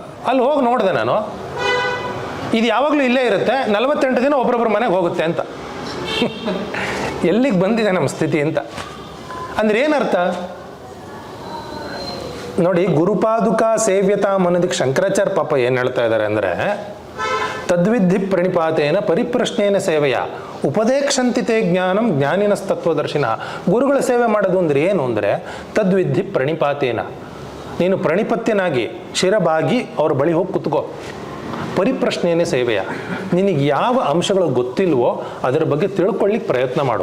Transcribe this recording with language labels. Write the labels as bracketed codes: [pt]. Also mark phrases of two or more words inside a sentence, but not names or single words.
[kn] ಅಲ್ಲಿ ಹೋಗಿ ನೋಡಿದೆ ನಾನು, ಇದು ಯಾವಾಗಲೂ ಇಲ್ಲೇ ಇರುತ್ತೆ, 48 ದಿನ ಒಬ್ಬರೊಬ್ಬರ ಮನೆಗೆ ಹೋಗುತ್ತೆ ಅಂತ. ಎಲ್ಲಿಗೆ ಬಂದಿದೆ ನಮ್ಮ ಸ್ಥಿತಿ ಅಂತ. ಅಂದ್ರೆ ಏನರ್ಥ ನೋಡಿ, [sa] ಗುರುಪಾದುಕ ಸೇವ್ಯತಾಂ [kn] ಅನ್ನೋದಕ್ಕೆ ಶಂಕರಾಚಾರ್ಯ ಪಾಪ ಏನು ಹೇಳ್ತಾ ಇದ್ದಾರೆ ಅಂದರೆ, [sa] ತದ್ವಿಧಿ ಪ್ರಣಿಪಾತೇನ ಪರಿಪ್ರಶ್ನೇನ ಸೇವೆಯ ಉಪದೇಕ್ಷಂತಿತೆ ಜ್ಞಾನಂ ಜ್ಞಾನಿನಸ್ತತ್ವದರ್ಶಿನ. [kn] ಗುರುಗಳ ಸೇವೆ ಮಾಡೋದು ಅಂದ್ರೆ ಏನು ಅಂದರೆ, [sa] ತದ್ವಿಧಿ ಪ್ರಣಿಪಾತೇನ, [kn] ನೀನು ಪ್ರಣಿಪತ್ಯನಾಗಿ ಶಿರಬಾಗಿ ಅವ್ರ ಬಳಿ ಹೋಗಿ ಕುತ್ಕೋ. [sa] ಪರಿಪ್ರಶ್ನೇನೆ ಸೇವೆಯ, [kn] ನಿನಗೆ ಯಾವ ಅಂಶಗಳು ಗೊತ್ತಿಲ್ವೋ ಅದರ ಬಗ್ಗೆ ತಿಳ್ಕೊಳ್ಳಿಕ್ಕೆ ಪ್ರಯತ್ನ ಮಾಡು.